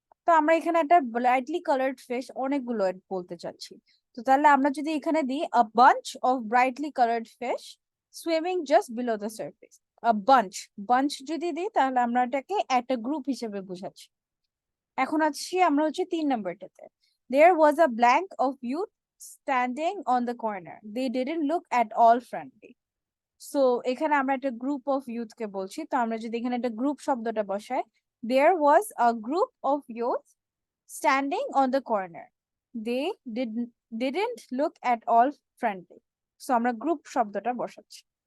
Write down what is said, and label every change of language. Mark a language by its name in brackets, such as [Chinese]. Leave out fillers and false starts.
[Bangla] তো আমরা এখানে একটা ব্রাইটলি কালার্ড ফিশ অনেকগুলো বলতে চাচ্ছি। তো তাহলে আমরা যদি এখানে দিই [English] a bunch of brightly coloured fish swimming just below the surface, [Bangla] a bunch, bunch যদি দিই তাহলে আমরা এটাকে একটা গ্রুপ হিসেবে বোঝাচ্ছি। এখন আছি আমরা হচ্ছে 3 নম্বরটাতে। [English] There was a blank of youth standing on the corner. They didn't look at all friendly. So [Bangla] এখানে আমরা একটা [English] group of youth [Bangla] কে বলছি, তো আমরা যদি এখানে একটা গ্রুপ শব্দটা বসাই, [English] There was a group of youth standing on the corner, they didn't look at all friendly. [Bangla] So আমরা গ্রুপ শব্দটা বসাচ্ছি।